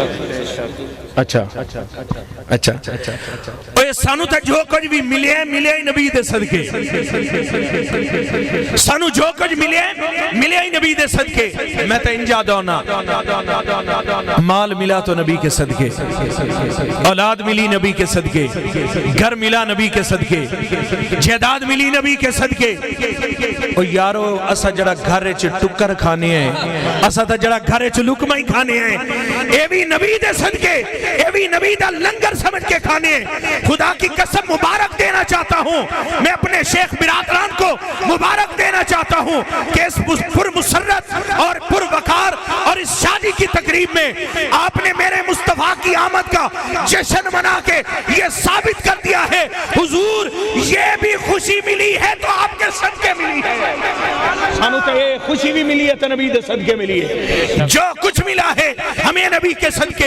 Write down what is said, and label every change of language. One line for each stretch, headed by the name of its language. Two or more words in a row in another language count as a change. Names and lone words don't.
Punjabi: اچھا اچھا اوہ سانو تا جو کچھ بھی ملے ہے ملے ہی نبی دے صدقے، سانو جو کچھ ملے ہے ملے ہی نبی دے صدقے۔ میں تا انجا دونا مال ملا تو
Urdu: نبی کے صدقے،
Punjabi: اولاد ملی
Urdu: نبی کے صدقے،
Punjabi: گھر ملا
Urdu: نبی کے صدقے،
Punjabi: جائیداد ملی
Urdu: نبی کے صدقے۔
Punjabi: او یارو اسا جڑا گھر چ ٹکر کھانے ہیں، اسا تا جڑا گھر چ لقمہ ہی کھانے ہیں، اے بھی نبی دے صدقے، اے بھی نبی دا لنگر سمجھ کے کھانے ہیں۔
Urdu: خدا کی قسم مبارک دینا چاہتا ہوں، میں اپنے شیخ برادران کو مبارک دینا چاہتا ہوں کہ اس پر مسرت اور پر وقار اور اس شادی کی تقریب میں آپ نے میرے مصطفیٰ کی آمد کا جشن منا کے یہ ثابت کر دیا ہے حضور یہ بھی خوشی ملی ہے تو آپ کے صدقے ملی ہے،
Punjabi: سانو تو یہ خوشی بھی ملی ہے تو نبی دے صدقے ملی ہے،
Urdu: جو کچھ ملا ہے ہمیں نبی کے صدقے۔